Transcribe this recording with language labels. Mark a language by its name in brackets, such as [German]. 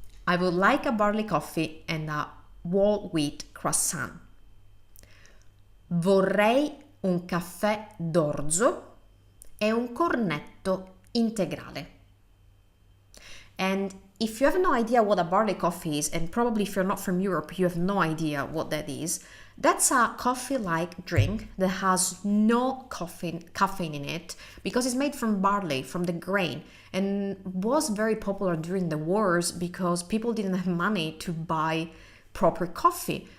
[English] I would like a barley coffee and a whole wheat croissant. [Italian] Vorrei un caffè d'orzo e un cornetto integrale. [English] And if you have no idea what a barley coffee is, and probably if you're not from Europe, you have no idea what that is, that's a coffee-like drink that has no caffeine in it because it's made from barley, from the grain, and was very popular during the wars because people didn't have money to buy proper coffee.